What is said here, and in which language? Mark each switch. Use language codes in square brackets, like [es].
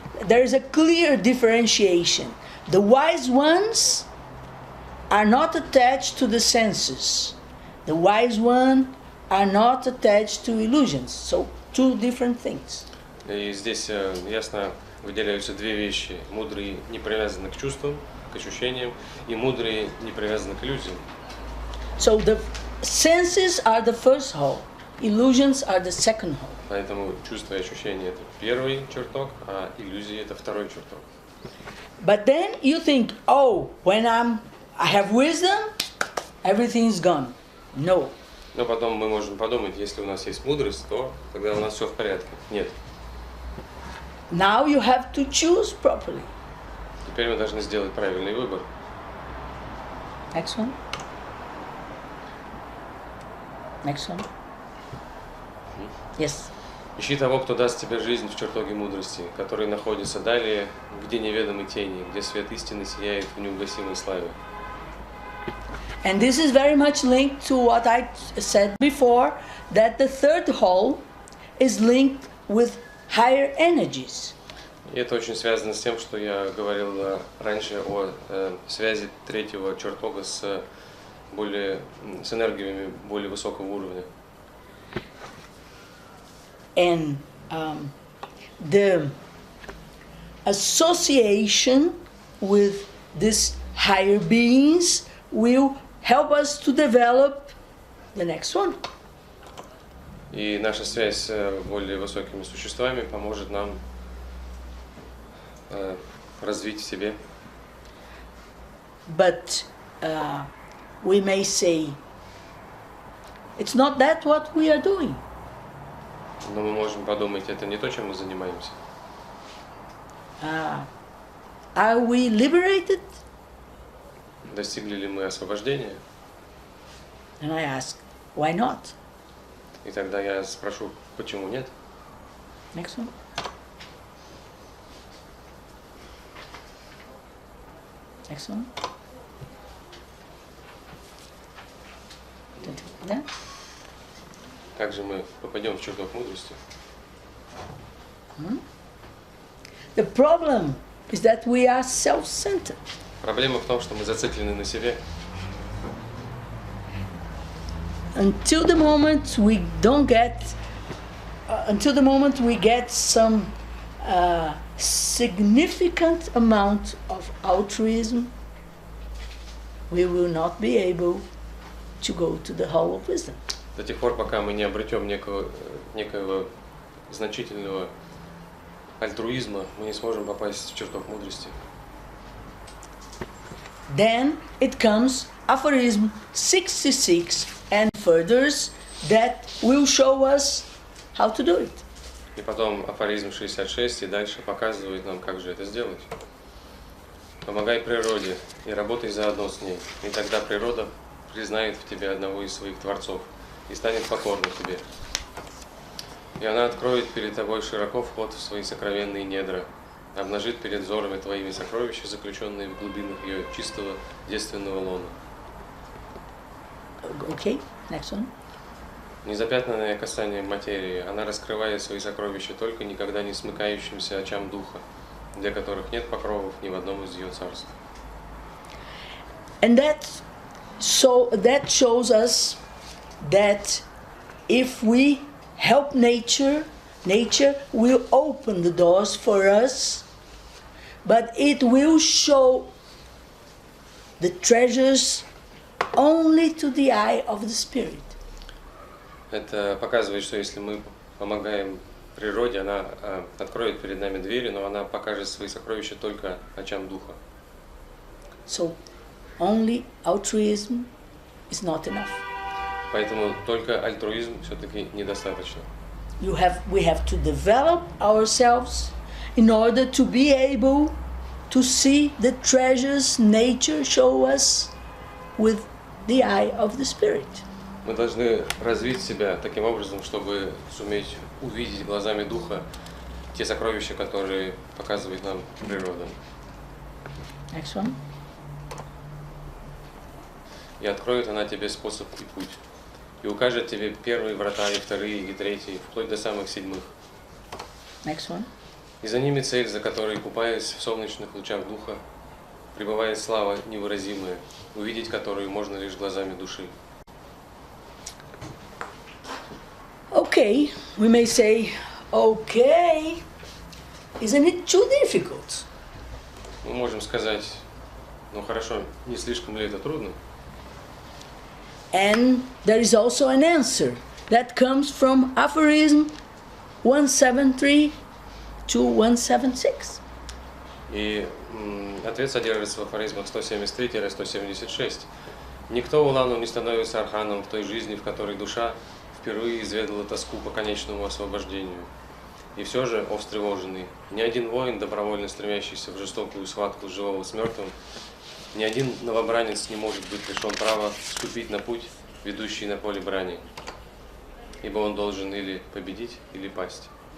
[en] There is a clear differentiation. The wise ones are not attached to the senses. The wise ones are not attached to illusions. So two different things. [ru] И здесь ясно выделяются две вещи. Мудрые не привязаны к чувствам, к ощущениям, и мудрые не привязаны к иллюзиям. [en] So the senses are the first hall. Illusions are the second hall. [ru] Поэтому чувства и ощущения – это первый чертог, а иллюзии – это второй чертог. [en] But then you think, oh, when I have wisdom, everything is gone. No. [ru] Но потом мы можем подумать, если у нас есть мудрость, то тогда у нас все в порядке. Нет. [en] Now you have to choose properly. [ru] Теперь мы должны сделать правильный выбор. [en] Next one. Next one. Yes. [ru] Ищи того, кто даст тебе жизнь в чертоге мудрости, который находится далее, где неведомы тени, где свет истины сияет в неугасимой славе. [en] And this is very much linked to what I said before, that the third hall is linked with higher energies. [ru] И это очень связано с тем, что я говорил раньше о связи третьего чертога с энергиями более высокого уровня. [en] And the association with these higher beings will help us to develop the next one. [ru] И наша связь с более высокими существами поможет нам развить в себе. [en] But we may say, it's not that what we are doing. [ru] Но мы можем подумать, это не то, чем мы занимаемся. [en] Are we liberated? [ru] Достигли ли мы освобождения? [en] And I ask, why not? [ru] И тогда я спрошу, почему нет? [en] Next one. Next one. [ru] Да? Как же мы попадем в чертог мудрости? [en] The problem is that we are self-centered. [ru] Проблема в том, что мы зациклены на себе. [en] Until the moment we don't get, until the moment we get some significant amount of altruism, we will not be able to go to the hall of wisdom. [ru] До тех пор, пока мы не обретем некого значительного альтруизма, мы не сможем попасть в чертог мудрости. [en] Then it comes aphorism 66 and furthers that will show us how to do it. [ru] И потом афоризм 66 и дальше показывает нам, как же это сделать. Помогай природе и работай заодно с ней, и тогда природа признает в тебе одного из своих творцов и станет покорна тебе. И она откроет перед тобой широко вход в свои сокровенные недра, обнажит перед взорами твоими сокровища, заключенные в глубинах ее чистого девственного лона. [en] Okay, next one. [ru] Незапятнанное касанием материи, она раскрывает свои сокровища только никогда не смыкающимся очам духа, для которых нет покровов ни в одном из ее царств. [en] And that shows us that if we help nature, nature will open the doors for us, but it will show the treasures only to the eye of the spirit. [ru] Это показывает, что если мы помогаем природе, она откроет перед нами двери, но она покажет свои сокровища только очам духа. [en] So only altruism is not enough. [ru] Поэтому только альтруизм все-таки недостаточно. [en] We have to develop ourselves in order to be able to see the treasures nature show us with the eye of the spirit. [ru] Мы должны развить себя таким образом, чтобы суметь увидеть глазами духа те сокровища, которые показывает нам природа. [en] Next one. [ru] И откроет она тебе способ и путь, и укажет тебе первые врата, и вторые, и третьи, вплоть до самых седьмых. [en] Next one. [ru] И за ними цель, за которой, купаясь в солнечных лучах духа, пребывает слава невыразимая, увидеть которую можно лишь глазами души. [en] Okay, we may say, okay, isn't it too difficult? [ru] Мы можем сказать, ну хорошо, не слишком ли это трудно? [en] And there is also an answer that comes from aphorism 173 to 176. [ru] И ответ содержится в афоризмах 173-176. Никто улану не становится арханом в той жизни, в которой душа впервые изведала тоску по конечному освобождению. И все же, о встревоженный, ни один воин, добровольно стремящийся в жестокую схватку живого с мертвым, ни один новобранец не может быть лишен права вступить на путь, ведущий на поле брани, ибо он должен или победить, или пасть.